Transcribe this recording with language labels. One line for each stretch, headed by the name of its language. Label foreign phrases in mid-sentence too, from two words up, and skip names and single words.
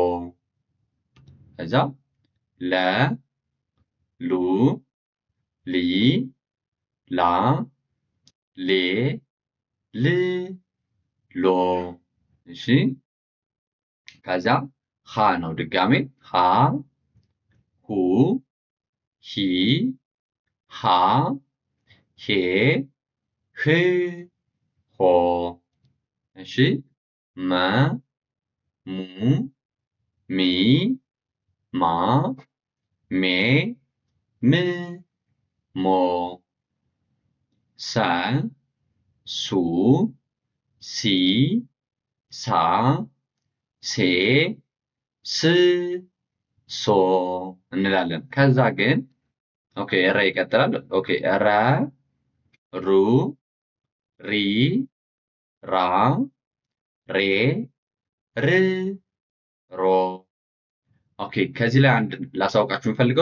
Amharic: ከዛ ለ ሉ ሊ ላ ሌ ል ሎ። እሺ ከዛ ሀ ነው ድጋሜ ሀ ሁ ሂ ሃ ሄ ህ ሆ። እሺ መ ሙ ሚ ማ ሜ ም ሞ። ሰ ሱ ሲ ሳ ሴ ስ ሶ እንላለን። ከዛ ግን ኦኬ ረ ይቀጥላል። ኦኬ ረ ሩ ሪ ራ ሬ ር ሮ። ኦኬ ከዚህ ላይ አንድ ላሳውቃችሁ የምፈልገው